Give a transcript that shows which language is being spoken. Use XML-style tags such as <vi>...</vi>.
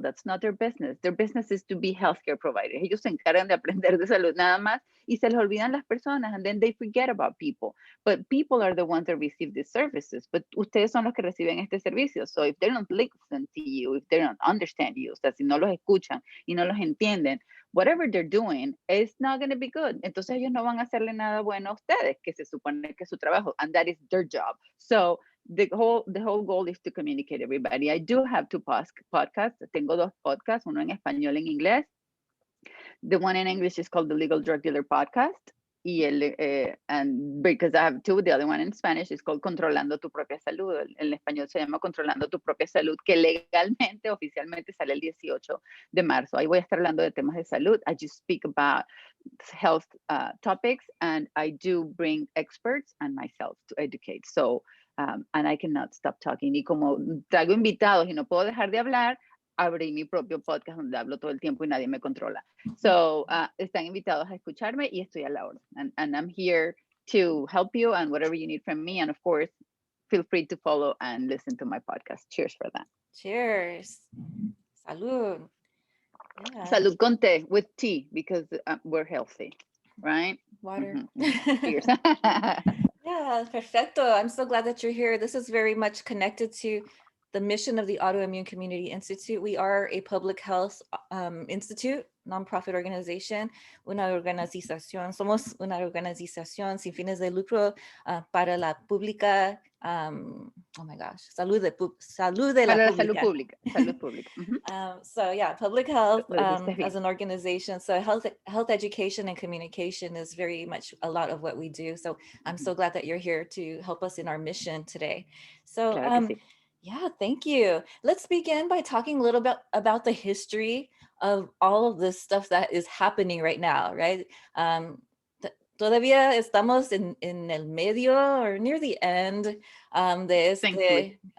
<en>That's not their business. Their business is to be healthcare providers.</en> <es>Ellos se encargan de aprender de salud nada más y se les olvidan las personas,</es> <en>and then they forget about people. But people are the ones that receive these services.</en> <es>But ustedes son los que reciben este servicio.</es> <en>So if they don't listen to you, if they don't understand you,</en> <es>o sea, si no los escuchan y no los entienden,</es> <en>whatever they're doing is not going to be good.</en> <es>Entonces ellos no van a hacerle nada bueno a ustedes, que se supone que es su trabajo,</es> <en>and that is their job. So the whole goal is to communicate everybody. I do have two podcasts.</en> <es>Tengo dos podcasts, uno en español y en inglés.</es> <en>The one in English is called the Legal Drug Dealer Podcast. And because I have two, the other one in Spanish is called Controlando tu propia salud.</en> <es>En español se llama Controlando tu propia salud, que legalmente, oficialmente sale el 18 de marzo. Ahí voy a estar hablando de temas de salud.</es> <en>I just speak about health topics, and I do bring experts and myself to educate. So, and I cannot stop talking.</en> <es>Y como traigo invitados y no puedo dejar de hablar, abrí mi propio podcast donde hablo todo el tiempo y nadie me controla. So, están invitados a escucharme y estoy a la orden.</es> <en>And I'm here to help you and whatever you need from me. And of course, feel free to follow and listen to my podcast. Cheers for that. Cheers. Salud. Yeah.</en> <es>Salud con té,</es> <en>with tea, because we're healthy, right? Water. Cheers. Yeah, perfecto. I'm so glad that you're here. This is very much connected to the mission of the Autoimmune Community Institute. We are a public health institute, nonprofit organization,</en> <es>somos una organización sin fines de lucro para la pública,</es> <en>oh my gosh,</en> <es>salud de la pública. Salud pública.</es> <en>So yeah, public health as an organization. So health education and communication is very much a lot of what we do. So I'm so glad that you're here to help us in our mission today. So</en> <es>Claro que sí.</es> <en>yeah, thank you. Let's begin by talking a little bit about the history of all of this stuff that is happening right now, right?</en> <es>Todavía estamos en el medio</es> <en>or near the end</en> <es>de este.</es>